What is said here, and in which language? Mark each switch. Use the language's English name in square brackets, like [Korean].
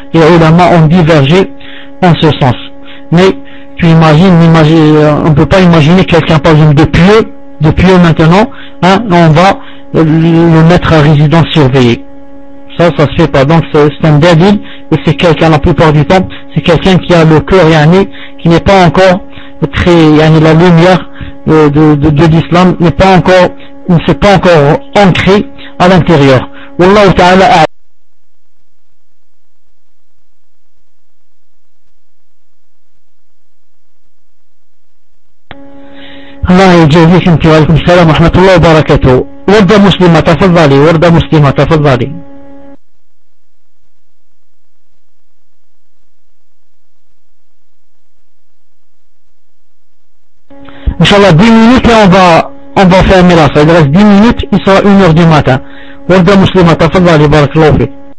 [French] Et évidemment, on divergeait en ce sens. Mais tu imagines, on ne peut pas imaginer quelqu'un, par exemple, de pieux maintenant, hein, on va le mettre à résidence surveillée. Ça se fait pas. Donc c'est un débile, et c'est quelqu'un, la plupart du temps, c'est quelqu'un qui a le cœur yanné, qui n'est pas encore très yanné, la lumière de l'islam n'est pas encore, ne s'est pas encore ancré à l'intérieur. [Arabic] Wallahu ta'ala a الله يجزيك انت وعليكم السلام ورحمة الله وبركاته. وردة مسلمة تفضلي. [French] ان شاء الله 10 minutes et on va fermer la salle. Il reste 10 minutes, il sera 1h du matin. [Arabic] وردة مسلمة تفضلي بارك الله فيك.